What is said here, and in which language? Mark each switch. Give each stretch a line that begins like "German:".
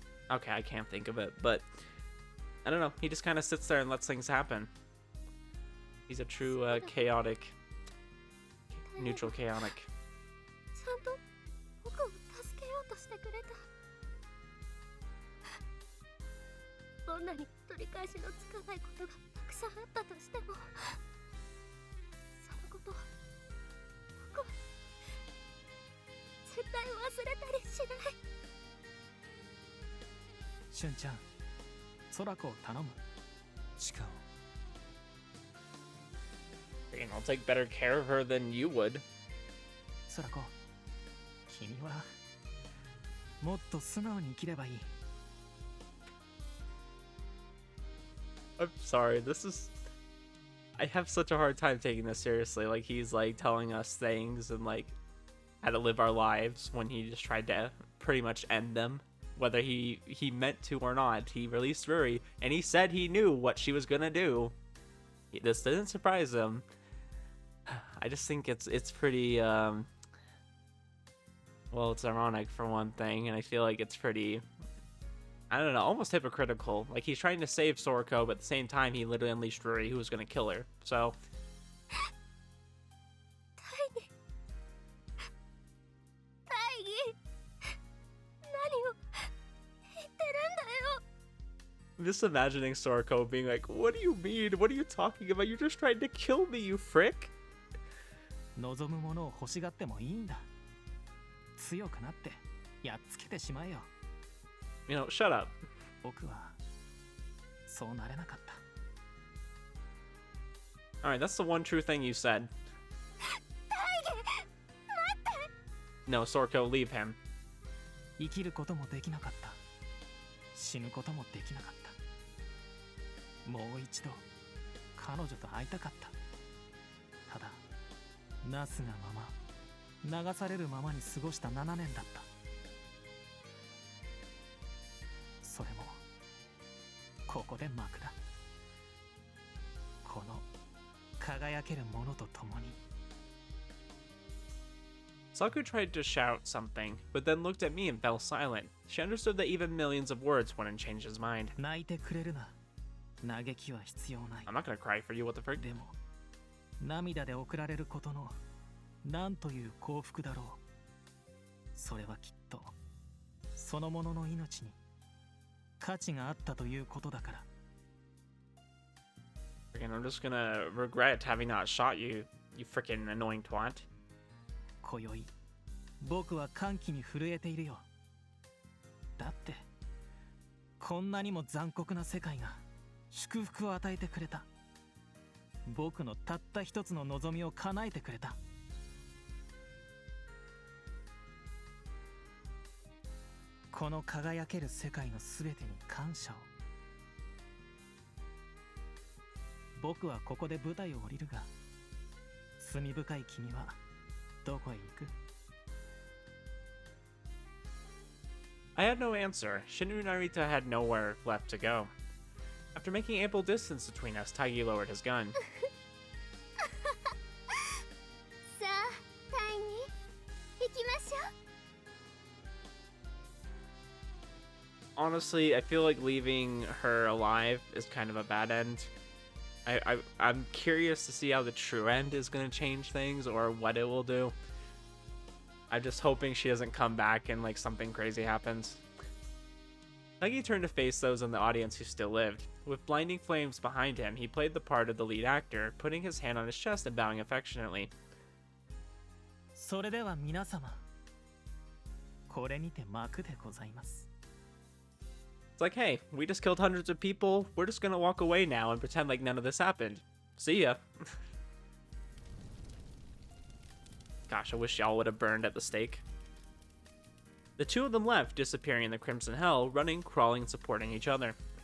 English: Okay, I can't think of it, but I don't know. He just kind of sits there and lets things happen. He's a true chaotic, neutral chaotic.
Japanese: ちゃんと僕を助けようとしてくれた。どんなに取り返しのつかないことがたくさんあったとしても、そのことを僕は絶対忘れたりしない。しゅんちゃん、空子を頼む。チカを
English: I'll take better care of her than you would.
Japanese: 空子、君はもっと素直に生きればいい。
English: I'm sorry, this is... I have such a hard time taking this seriously. Like, he's, like, telling us things and, like, how to live our lives when he just tried to pretty much end them. Whether he meant to or not, he released Ruri, and he said he knew what she was gonna do. This didn't surprise him. I just think it's pretty, well, it's ironic for one thing, and I feel like it's pretty... I don't know, almost hypocritical. Like, he's trying to save Sorako, but at the same time, he literally unleashed Ruri, who was going to kill her. So... Taggy.
Japanese: Taggy. 何を言ってるんだよ。
English: I'm just imagining Sorako being like, what do you mean? What are you talking about? You're just trying to kill me, you frick!
Japanese: 望むものを欲しがってもいいんだ。強くなってやっつけてしまえよ。
English: You know, shut up.
Japanese: 僕はそうなれなかった。
English: Alright, that's the one true thing you said. No, Sorako, leave him.
Japanese: 生きることもできなかった。死ぬこともできなかった。もう一度彼女と会いたかった。ただなすがまま流されるままに過ごした7年だった。それもここで幕だ。この輝けるものと共に。
English: Saku tried to shout something, but then looked at me and fell silent. She understood that even millions of words wouldn't change his mind.
Japanese: 泣いてくれるな。嘆きは必要ない。
English: I'm not gonna cry for you, what the frick?
Japanese: でも涙で送られることのなんという幸福だろう。それはきっとそのものの命に価値があったということだから。
English: Freaking, I'm just gonna regret having not shot you, you freaking annoying twat.
Japanese: 今宵僕は歓喜に震えているよ。だってこんなにも残酷な世界が祝福を与えてくれた。僕のたった一つの望みを叶えてくれた。この輝ける世界のすべてに感謝を。僕はここで舞台を降りるが、罪深い君はどこへ行く？
English: I had no answer. Shinru Narita had nowhere left to go. After making ample distance between us, Taggy lowered his gun.
Japanese: さあ、タイに行きましょう。
English: Honestly, I feel like leaving her alive is kind of a bad end. I'm curious to see how the true end is going to change things or what it will do. I'm just hoping she doesn't come back and like something crazy happens. Taggy turned to face those in the audience who still lived. With blinding flames behind him, he played the part of the lead actor, putting his hand on his chest and bowing affectionately.
Japanese: それでは皆様、これにて幕でございます。
English: It's like, hey, we just killed hundreds of people. We're just gonna walk away now and pretend like none of this happened. See ya. Gosh, I wish y'all would have burned at the stake. The two of them left, disappearing in the Crimson Hell, running, crawling, and supporting each other.